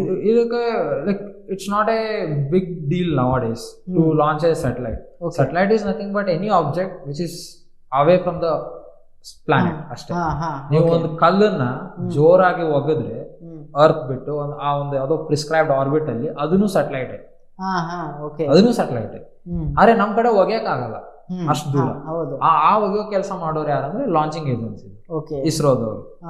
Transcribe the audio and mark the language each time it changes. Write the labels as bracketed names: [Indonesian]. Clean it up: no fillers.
[English] ಇದಕ್ಕೆ like it's not a big deal nowadays to launch a satellite. Satellite is nothing but any object which is away from the planet ಅಷ್ಟೇ. [Kannada] ನೀವು ಒಂದು ಕಲ್ಲನ್ನ ಜೋರಾಗಿ ಒಗೆದ್ರೆ earth ಬಿಟ್ಟು ಆ ಒಂದು ಯಾವುದೋ ಪ್ರಿಸ್ಕ್ರೈಬ್ಡ್ ಆರ್ಬಿಟ್ ಅಲ್ಲಿ ಅದನ್ನು ಸ್ಯಾಟಲೈಟ್, ಅದನ್ನು ಸ್ಯಾಟಲೈಟ್. ಆದ್ರೆ ನಮ್ ಕಡೆ ಒಗೆಯಕ್ ಆಗಲ್ಲ ಅಷ್ಟು ದೂರ. ಆ ಒಗೆಯೋ ಕೆಲಸ ಮಾಡೋರು ಯಾರಂದ್ರೆ ಲಾಂಚಿಂಗ್ ಏಜೆನ್ಸಿ, ಇಸ್ರೋದವರು.